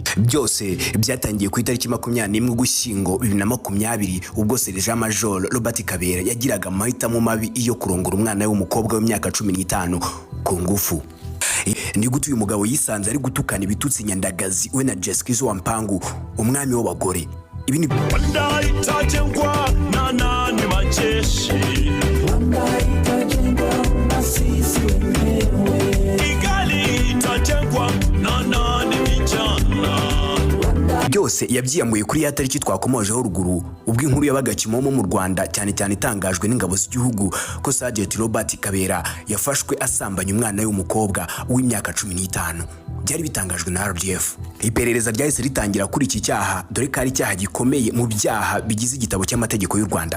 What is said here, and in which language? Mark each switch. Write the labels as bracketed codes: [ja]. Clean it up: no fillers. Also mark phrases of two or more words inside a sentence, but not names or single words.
[rw] Byose byatangiye ku itariki 21 Ugushyingo 2020 ubwo Sergeant Major Robert Kabera yagiraga amahitamo mabi iyo kurongora umwana w'umukobwa w'imyaka 15 ku ngufu. Ni gute uyu mugabo yisanze ari gutukana ibitutsi nyandagazi we na Jeskizo Wampangu umwami w'abagore. Ibi ni [sw] ndaitajengwa na nani majeshi ndaitajengwa na sisi wenyewe igali itajengwa na nani vijana. [rw] Byose yabyiyamuye kuri ya tariki twakomojeho ruguru ubwo inkuru yabaga Kimomo mu Rwanda cyane cyane itangajwe n'ingabo z'igihugu ko Sergeant Robert Kabera yafashwe asambanya umwana w'umukobwa w'imyaka 15. Byari bitangajwe na RDF. Iperereza ryahise ritangira kuri iki cyaha dore ko ari icyaha gikomeye mu byaha bigize igitabo cy'amategeko y'u Rwanda.